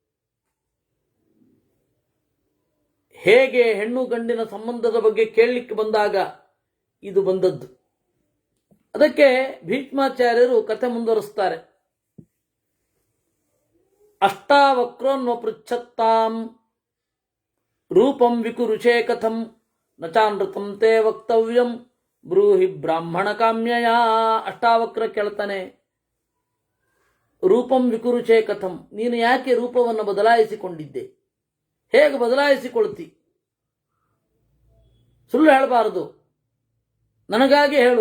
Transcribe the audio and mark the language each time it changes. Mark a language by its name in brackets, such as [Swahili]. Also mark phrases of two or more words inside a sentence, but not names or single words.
[Kannada] ಹೇಗೆ ಹೆಣ್ಣು ಗಂಡಿನ ಸಂಬಂಧದ ಬಗ್ಗೆ ಕೇಳಲಿಕ್ಕೆ ಬಂದಾಗ ಇದು ಬಂದದ್ದು. ಅದಕ್ಕೆ ಭೀಷ್ಮಾಚಾರ್ಯರು ಕಥೆ ಮುಂದುವರಿಸ್ತಾರೆ. [Sanskrit] ಅಷ್ಟಾವಕ್ರೋನ್ವ ಪೃಚ್ಛತ್ತಾಂ ರೂಪಂ ವಿಕುರುಷೇ ಕಥಂ ನಚಾನೃತಂ ತೇ ವಕ್ತವ್ಯಂ ಬ್ರೂಹಿ ಬ್ರಾಹ್ಮಣ ಕಾಮ್ಯಯ. [Kannada] ಅಷ್ಟಾವಕ್ರ ಕೇಳ್ತಾನೆ, [Sanskrit] ರೂಪಂ ವಿಕುರುಷೇ ಕಥಂ, [Kannada] ನೀನು ಯಾಕೆ ರೂಪವನ್ನು ಬದಲಾಯಿಸಿಕೊಂಡಿದ್ದೆ? ಹೇಗೆ ಬದಲಾಯಿಸಿಕೊಳ್ತಿ? ಸುಳ್ಳು ಹೇಳಬಾರದು, ನನಗಾಗಿ ಹೇಳು.